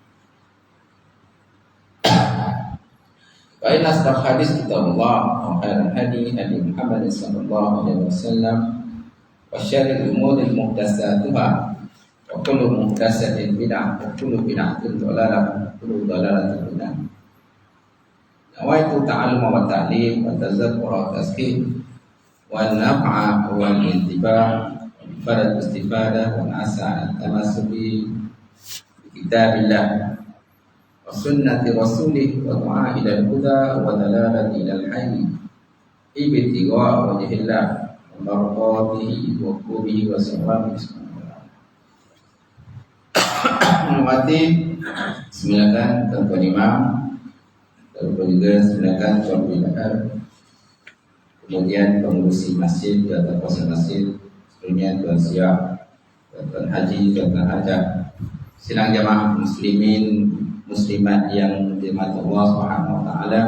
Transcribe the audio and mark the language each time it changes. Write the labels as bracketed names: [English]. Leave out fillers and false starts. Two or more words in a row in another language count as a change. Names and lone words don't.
[Arabic] وإن أصدق الحديث كتاب الله وخير الهدي هدي هدي محمد صلى الله عليه وسلم وشر الأمور محدثاتها وكل محدثة بدعة وكل بدعة ضلالة وكل ضلالة بدعة. نويت التعلم والتعليم والتذكر والتذكير والنفع والانتباه والاستفادة وأسا التمسك بكتاب الله وسنة رسوله والدعاء إلى الهدى والدلالة إلى الحي ابتغاء وجه الله وبركته وقربه وثوابه. [Malay] Menghormati, silakan Tuan Imam, lalu juga silakan Tuan Bilal, kemudian pengurusi masjid atau kuasa masjid, sebelumnya Tuan Siap, Tuan Haji, Tuan Hajah, sidang jamaah muslimin muslimat yang dirahmati Allah [Arabic] سبحانه وتعالى.